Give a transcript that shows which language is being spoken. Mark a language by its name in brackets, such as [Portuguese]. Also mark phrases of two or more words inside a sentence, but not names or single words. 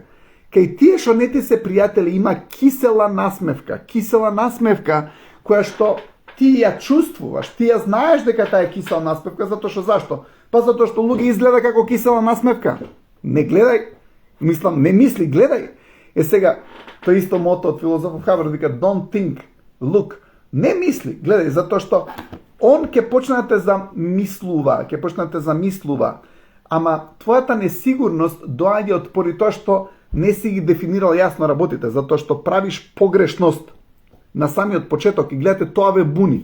[Macedonian] Кај тие што не ти се пријатели има кисела насмевка која што ти ја чувствуваш, ти ја знаеш дека таа е кисела насмевка, затоа што зашто? Па затоа што луѓе изгледа како кисела насмевка. Не гледај, не мисли, гледај. Сега, тоа исто мото од филозофов Хавард вика [English] don't think, look. [Macedonian] Не мисли, гледај, затоа што он ќе почне да те замислува, ама твојата несигурност доаѓа од поради тоа што не си ги дефинирал јасно работите, затоа што правиш погрешност на самиот почеток и гледате тоа ве буни.